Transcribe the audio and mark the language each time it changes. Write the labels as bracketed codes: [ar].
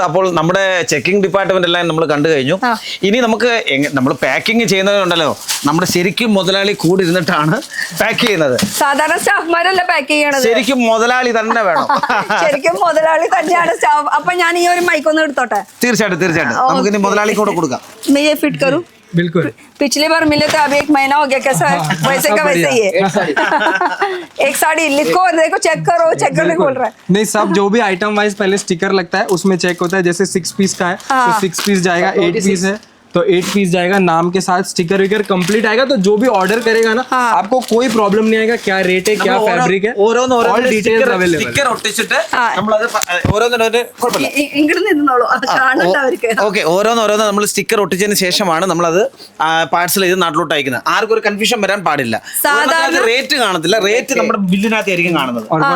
[ml] അപ്പോൾ നമ്മുടെ checking department എല്ലാം നമ്മൾ കണ്ടു കഴിഞ്ഞു. ഇനി നമുക്ക് നമ്മൾ പാക്കിംഗ് ചെയ്യുന്നതുണ്ടല്ലോ, നമ്മുടെ ശരിക്കും മുതലാളി കൂടി ഇരുന്നിട്ടാണ് പാക്ക് ചെയ്യുന്നത്. സാധാരണ സ്റ്റാഫ്മാരല്ല പാക്ക് ചെയ്യണത്, ശരിക്കും മുതലാളി തന്നെ വേണം. ശരിക്കും മുതലാളി തന്നെയാണ് സ്റ്റാഫ്. അപ്പൊ ഞാൻ ഈ ഒരു മൈക്ക് ഒന്ന് എടുത്തോട്ടെ? തീർച്ചയായിട്ടും നമുക്ക് ഇനി മുതലാളിക്ക് കൂടെ കൊടുക്കാം. [hi] मैं ये फिट करूं? बिल्कुल। पिछली बार मिले थे, अभी 1 महीना हो गया. कैसा है? वैसे का वैसे ही है. एक साड़ी लिखो और देखो, चेक करो. चेक करने बोल रहा है. नहीं, सब जो भी आइटम वाइज पहले स्टिकर लगता है उसमें चेक होता है. जैसे 6 पीस का है तो 6 पीस जाएगा, 8 पीस है तो 8 पीस जाएगा, नाम के साथ स्टिकर विकर कंप्लीट आएगा. तो जो भी ऑर्डर करेगा ना आपको कोई प्रॉब्लम नहीं आएगा, क्या रेट है, क्या फैब्रिक है, ऑल डिटेल्स अवेलेबल. [ml] സ്റ്റിക്കർ ഒട്ടിച്ചിട്ട് നമ്മളത് ഓരോന്നിനൊരു കുഴപ്പമില്ല. ഇങ്ങോട്ട് നിന്നോളൂ, കാണണ്ട അവർക്ക്. ഓക്കെ, ഓരോന്ന് നമ്മൾ സ്റ്റിക്കർ ഒട്ടിച്ചതിന് ശേഷമാണ് നമ്മളത് പാഴ്സൽ ചെയ്ത് നാട്ടിലോട്ട് അയക്കുന്നത്. ആർക്കും ഒരു കൺഫ്യൂഷൻ വരാൻ പാടില്ല. സാധാരണ റേറ്റ് കാണത്തില്ല, റേറ്റ് നമ്മുടെ ബില്ലിനകത്ത് ആയിരിക്കും കാണുന്നത്.